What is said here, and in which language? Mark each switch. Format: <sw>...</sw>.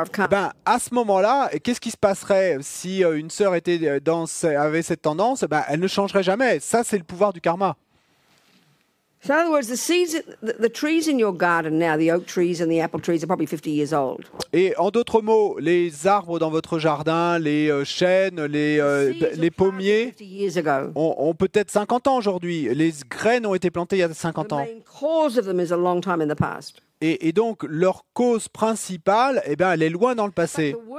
<fr>Ben, à ce moment-là, qu'est-ce qui se passerait si une sœur avait cette tendance? Ben, elle ne changerait jamais. Ça, c'est le pouvoir du karma.</fr> <en>So in other words, the trees in your garden now, the oak trees and the apple trees are probably 50 years old.</en> <fr>Et en d'autres mots, les arbres dans votre jardin, les chênes, les pommiers ont peut-être 50 ans aujourd'hui. Les graines ont été plantées il y a 50 ans.</fr> <en>The main cause of them is a long time in the past.</en> <fr>Et donc, leur cause principale, eh bien, elle est loin dans le passé.</fr>